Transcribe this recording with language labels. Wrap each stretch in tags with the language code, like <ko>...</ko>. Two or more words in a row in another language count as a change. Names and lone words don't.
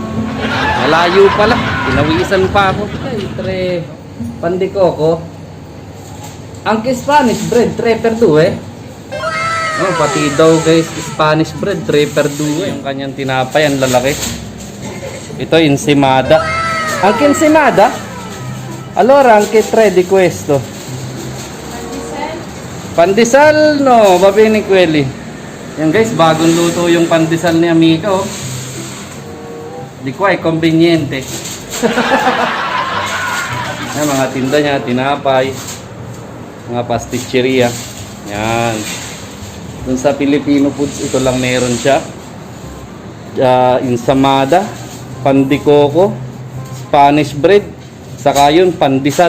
<tl>Malayo pala. Pinawisan pa ako. Tre pandikoko. Ang Spanish bread, 3 per 2 eh. Oh, pati daw guys, Spanish bread, 3 per 2 eh. Yung kanyang tinapay, ang lalaki. Ito, ensimada.</tl> <it>Anche ensimada? Allora, anche 3 di questo. Pandesal, no, va bene quelli.</it> <tl>Yan guys, bagong luto yung pandesal ni Amica, oh.</tl> <it>Di qua è conveniente.</it> <tl>Yan, mga tinda niya, tinapay, mga pasticceria. Yan. Dun sa Filipino Foods, ito lang meron siya. Ensamada, pandikoko, Spanish bread, saka yun, pandesal.</tl>